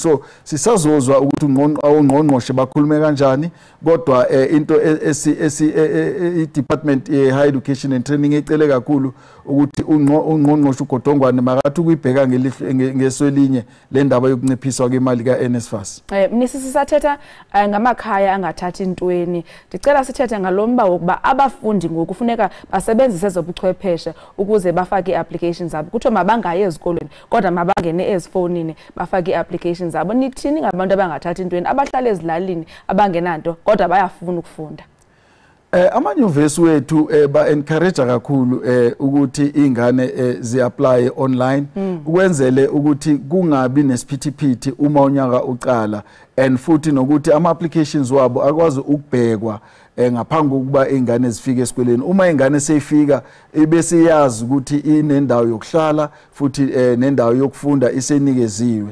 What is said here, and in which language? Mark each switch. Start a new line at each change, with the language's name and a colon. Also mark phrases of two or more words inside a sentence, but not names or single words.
Zulu: So sisazozwa ukuthi ungqongqoshe bakhulume kanjani kodwa into i-Department Higher Education and Training ecele kakhulu ukuthi ungqongqoshe uGodongwane makathi ukuyibheka ngeswelinye le ndaba yokunciphiswa kwemali ka-NSFAS.
Xhosa: Mnisi sisathetha ngamakhaya angathathi intweni. Ndicela sithethe ngalomba wokuba abafundi ngokufuneka basebenzise ezobuchwepheshe ukuze bafake i-applications zabo. Kuthiwa mabangayi ezikolweni kodwa mabangene ezifonini bafake i-applications zabo. Nithini ngabantu abangathathi intweni abahlala ezilalini abangenanto kodwa bayafuna ukufunda?
Zulu: Amanyuvesi wethu ba-encourage kakhulu ukuthi izingane zi-
English: apply online
Zulu: ukwenzele ukuthi kungabi nesiphithiphithi uma unyaka uqala and futhi nokuthi ama-applications wabo akwazi ukubhekwa ngaphambi kokuba izingane zifike esikoleni. Uma izingane seyifika bese yazi ukuthi inendawo yokuhlala futhi nendawo yokufunda isenikeziwe.